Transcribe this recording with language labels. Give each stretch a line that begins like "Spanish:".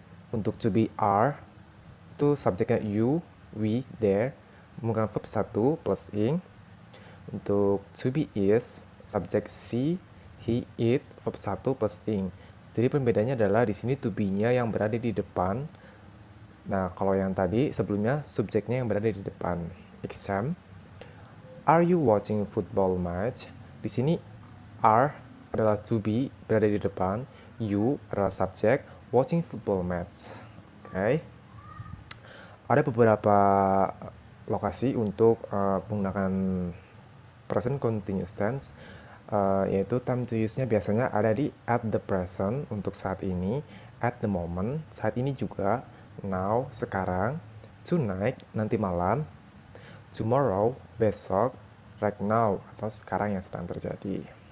Indonesian: Untuk to be are, itu subjeknya you, we, there, menggunakan verb 1 plus ing. Untuk to be is, subjek she, he, it, verb 1 plus ing. Jadi perbedaannya adalah di sini to be-nya yang berada di depan. Nah, kalau yang tadi sebelumnya subjeknya yang berada di depan.
English: Exam, are you watching football match?
Indonesian: Di sini are adalah to be berada di depan, you adalah subjek, watching football match. Oke. Ada beberapa lokasi untuk menggunakan present continuous tense, yaitu time to use-nya biasanya ada di at the present untuk saat ini, at the moment saat ini juga, now sekarang, tonight nanti malam, tomorrow besok, right now atau sekarang yang sedang terjadi.